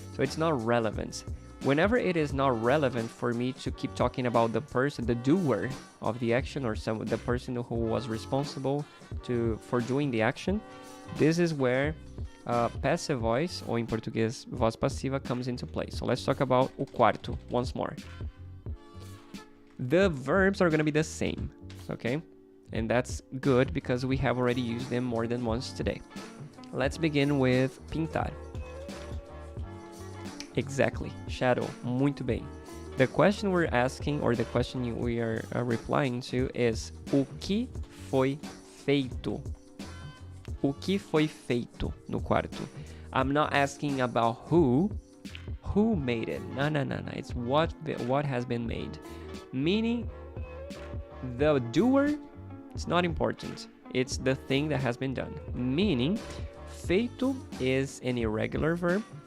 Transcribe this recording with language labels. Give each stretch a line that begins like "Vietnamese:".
English: So it's not relevant. Whenever it is not relevant for me to keep talking about the person, the doer of the action, or the person who was responsible for doing the action, this is where passive voice, or in Portuguese, voz passiva, comes into play. So let's talk about o quarto once more. The verbs are going to be the same, okay? And that's good because we have already used them more than once today. Let's begin with pintar. Exactly, shadow, muito bem. The question we're asking, or the question we are replying to, is
Portuguese: o que foi feito? O que foi feito no quarto?
English: I'm not asking about who made it. No. It's what has been made. Meaning, the doer, it's not important. It's the thing that has been done. Meaning, feito is an irregular verb.